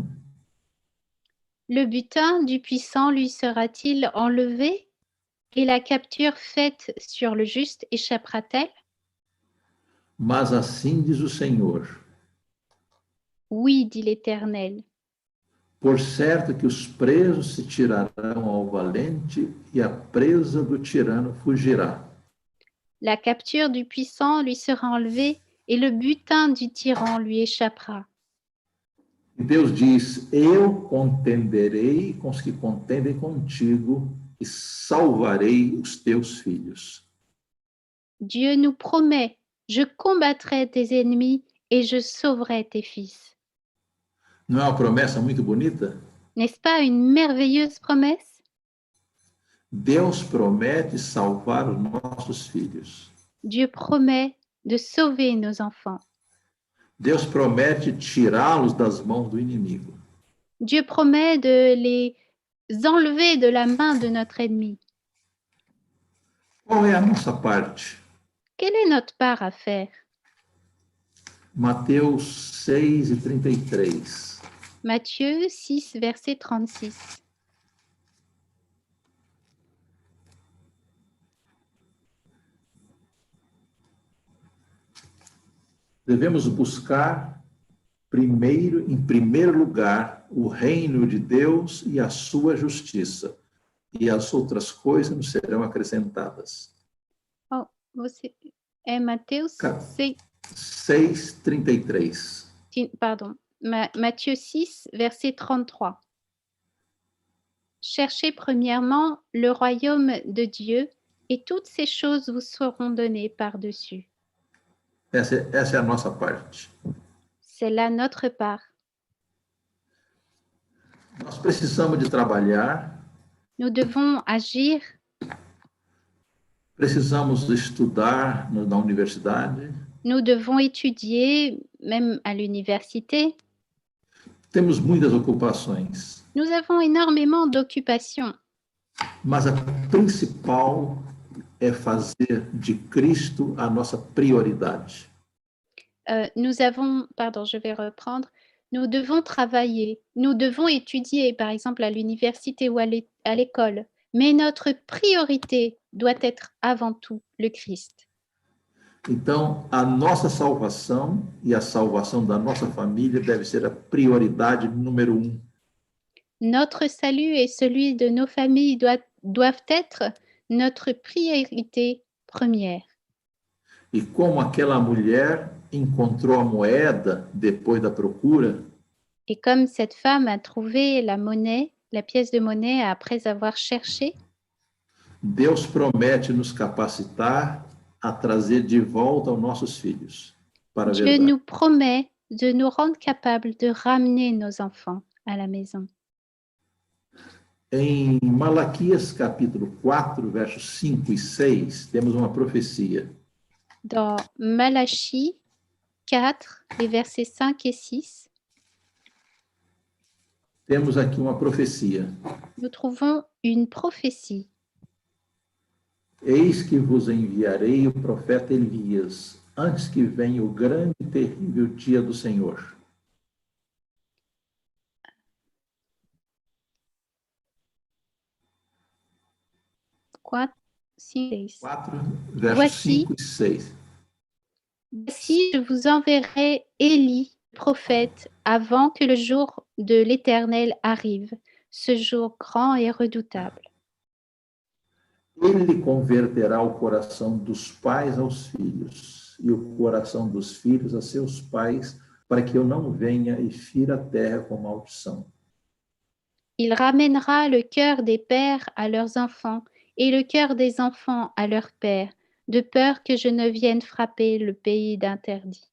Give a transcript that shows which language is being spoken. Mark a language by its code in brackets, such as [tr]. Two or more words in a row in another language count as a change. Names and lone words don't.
[fr] Le butin du puissant lui sera-t-il enlevé? Et la capture faite sur le juste échappera-t-elle? [pt] Mas assim diz o Senhor: [fr] Oui, dit l'Éternel. [pt] Por certo que os presos se tirarão ao valente e a presa do tirano fugirá. [fr] La capture du puissant lui sera enlevée et le butin du tyran lui échappera. [pt] E Deus diz: Eu contenderei com os que contendem contigo e salvarei os teus filhos. [fr] Dieu nous promet, je combattrai tes ennemis et je sauverai tes fils. [pt] Não é uma promessa muito bonita? [fr] N'est-ce pas une merveilleuse promesse? [pt] Deus promete salvar os nossos filhos. [fr] Dieu promet de sauver nos enfants. [pt] Deus promete tirá-los das mãos do inimigo. [fr] Dieu promet de les enlever de la main de notre ennemi. [pt] Qual é a nossa parte? [fr] Quelle est notre part à faire? [pt] Mateus 6 e 33. [fr] Matthieu 6, verset 36. [pt] Devemos buscar em primeiro lugar, o reino de Deus e a sua justiça, e as outras coisas nos serão acrescentadas. É Mateus 6, 33. [fr] Pardon. Matthieu 6, verset 33. Cherchez premièrement le royaume de Dieu et toutes ces choses vous seront données par-dessus. [pt] Essa é a nossa parte. [fr] C'est là notre part. [pt] Nós precisamos de trabalhar. [fr] Nous devons agir. [pt] Precisamos estudar na universidade. [fr] Nous devons étudier, même à l'université. [pt] Temos muitas ocupações. [fr] Nous avons énormément d'occupations. [pt] Mas a principal é fazer de Cristo a nossa prioridade. [fr] je vais reprendre. Nous devons travailler, nous devons étudier, par exemple à l'université ou à l'école, mais notre priorité doit être avant tout le Christ. [pt] Então, a nossa salvação e a salvação da nossa família deve ser a prioridade número 1. [fr] Notre salut et celui de nos familles doivent être notre priorité première. [pt] E como aquela mulher encontrou a moeda depois da procura, [fr] Et comme cette femme a trouvé la monnaie, la pièce de monnaie après avoir cherché, [pt] Deus promete nos capacitar a trazer de volta os nossos filhos para a [fr] Dieu [pt] verdade. [fr] nous promet de nous rendre capables de ramener nos enfants à la maison. [pt] Em Malaquias capítulo 4, versos 5 e 6, temos uma profecia. [fr] Dans Malachie 4, les versets 5 et 6, [pt] Temos aqui uma profecia. [fr] nous trouvons une prophétie. [pt] Eis que vos enviarei o profeta Elias, antes que venha o grande e terrível dia do Senhor. [fr] Quoi? [pt] 6. 4, versos [fr] Voici. [pt] 5 e 6. [fr] Voici, je vous enverrai Élie, prophète, avant que le jour de l'Éternel arrive, ce jour grand et redoutable. [pt] Ele converterá o coração dos pais aos filhos e o coração dos filhos a seus pais, para que eu não venha e fira a terra com maldição. [fr] Il ramènera le cœur des pères à leurs enfants et le cœur des enfants à leurs pères, de peur que je ne vienne frapper le pays d'interdit.